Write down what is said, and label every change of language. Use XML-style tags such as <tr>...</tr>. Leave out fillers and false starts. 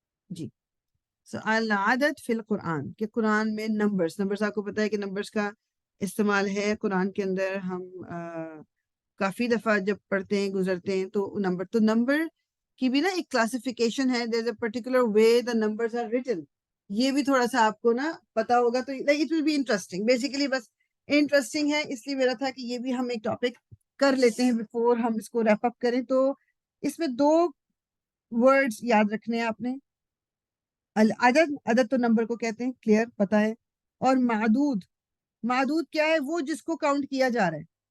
<ur>جی</ur> <ar>العدد فی القرآن,</ar> <ur>کہ قرآن میں نمبرز آپ کو پتا ہے کہ نمبرز کا استعمال ہے قرآن کے اندر. ہم کافی دفعہ جب پڑھتے ہیں گزرتے ہیں تو نمبر کی بھی نا ایک کلاسیفیکیشن ہے.</ur> <en>there is a particular way the numbers are written.</en> <ur>یہ بھی تھوڑا سا آپ کو نا پتا ہوگا تو</ur> <en>it will be interesting.</en> <ur>Basically بس انٹرسٹنگ ہے, اس لیے میرا تھا کہ یہ بھی ہم ایک ٹاپک کر لیتے ہیں بفور ہم اس کو ریپ اپ کریں. تو اس میں 2 ورڈز یاد رکھنے ہیں آپ نے. عدد تو نمبر کو کہتے ہیں, کلیئر پتا ہے. اور معدود کیا ہے؟ وہ جس کو کاؤنٹ کیا جا رہا ہے.</ur>